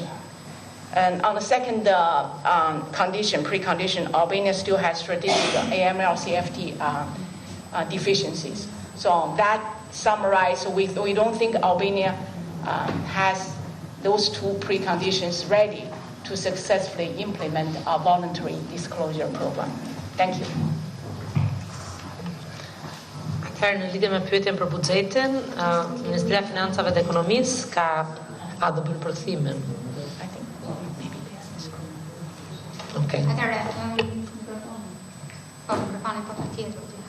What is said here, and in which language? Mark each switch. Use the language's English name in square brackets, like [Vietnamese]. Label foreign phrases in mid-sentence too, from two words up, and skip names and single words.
[English] And on the second precondition, Albania still has strategic AML-CFT deficiencies. So that summarized, we don't think Albania has those two preconditions ready to successfully implement a voluntary disclosure program. Thank you. [Albanian] Atëherë, në lidhje me pyetjen për buxhetin, Ministria e Financave dhe Ekonomisë a do bërë përkthimin. Okay. Atëherë, mikrofoni po patjetër.